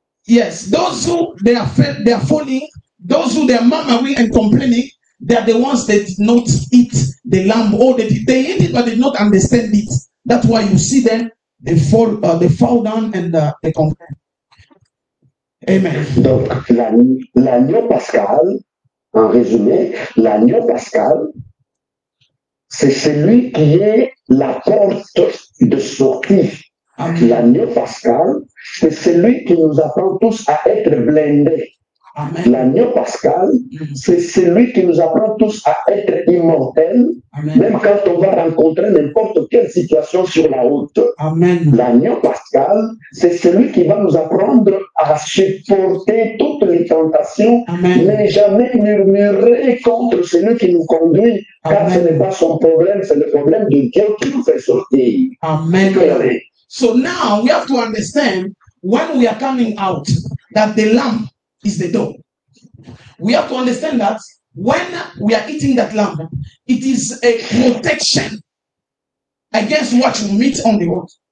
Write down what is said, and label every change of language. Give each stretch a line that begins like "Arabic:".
English: Yes, those who they are falling, those who they are murmuring and complaining, they are the ones that did not eat the lamb, or they eat it but did not understand it. That's why you see them, they fall down and they complain. Amen.
French: Donc l'agneau pascal, en résumé, l'agneau pascal, c'est celui qui est la porte de sortie. L'agneau pascal, c'est celui qui nous apprend tous à être blindés. L'agneau pascal, c'est celui qui nous apprend tous à être immortels, même quand on va rencontrer n'importe quelle situation sur la route. L'agneau pascal, c'est celui qui va nous apprendre à supporter toutes les tentations, mais jamais murmurer contre celui qui nous conduit, car ce n'est pas son problème, c'est le problème de Dieu qui nous fait sortir. Amen.
English: So now we have to understand when we are coming out that the lamb is the door. We have to understand that when we are eating that lamb, it is a protection against what you meet on the road.